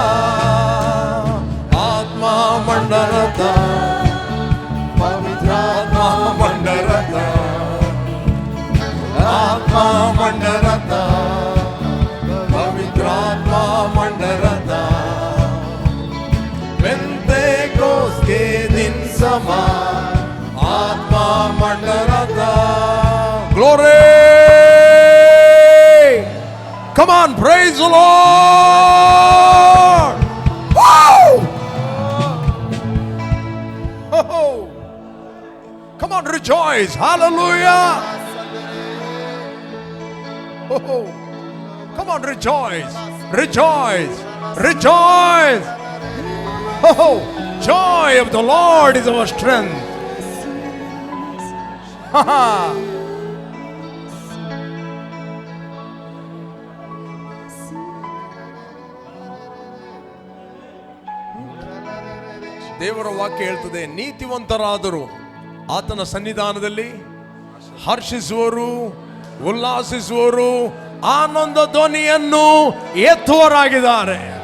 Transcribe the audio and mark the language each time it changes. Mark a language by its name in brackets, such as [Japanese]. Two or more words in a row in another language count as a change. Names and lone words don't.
[Kannada] ಮಂಡಲದ, ಪವಿತ್ರಾತ್ಮ ಮಂಡಲದ, ಆತ್ಮ ಮಂಡಲದ, ಪವಿತ್ರಾತ್ಮ ಮಂಡಲದ, ಪೆಂತೆಕೋಸ್ತೆ ದಿನ ಸಮ, ಆತ್ಮ ಮಂಡಲದ. [English] Glory! Come on, praise the Lord! Woo! Oh, come on, rejoice. Hallelujah. Oh, come on, rejoice. Rejoice. Rejoice. Oh, joy of the Lord is our strength. Ha ha. [Kannada] ದೇವರ ವಾಕ್ಯ ಹೇಳ್ತದೆ, ನೀತಿವಂತರಾದರು ಆತನ ಸನ್ನಿಧಾನದಲ್ಲಿ ಹರ್ಷಿಸುವರು, ಉಲ್ಲಾಸಿಸುವರು, ಆನಂದ ಧ್ವನಿಯನ್ನು ಎತ್ತುವರಾಗಿದ್ದಾರೆ.